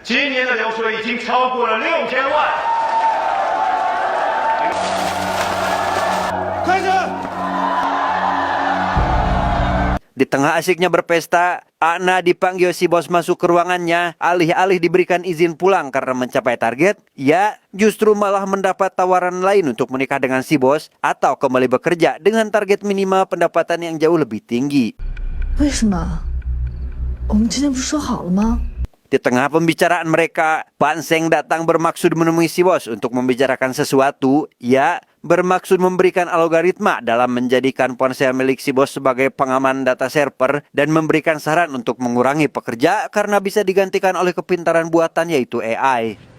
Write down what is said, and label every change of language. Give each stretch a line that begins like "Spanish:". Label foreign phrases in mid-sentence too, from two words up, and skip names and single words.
Indonesian: Di tengah asiknya berpesta, Ana dipanggil si bos masuk ke ruangannya. Alih-alih diberikan izin pulang karena mencapai target, ia justru malah mendapat tawaran lain untuk menikah dengan si bos atau kembali bekerja dengan target minimal pendapatan yang jauh lebih tinggi.
Chinese: 为什么？我们之前不是说好了吗？
Indonesian: Di tengah pembicaraan mereka, Panseng datang bermaksud menemui si bos untuk membicarakan sesuatu. Ia bermaksud memberikan algoritma dalam menjadikan ponsel milik si bos sebagai pengaman data server dan memberikan saran untuk mengurangi pekerja karena bisa digantikan oleh kepintaran buatan yaitu AI.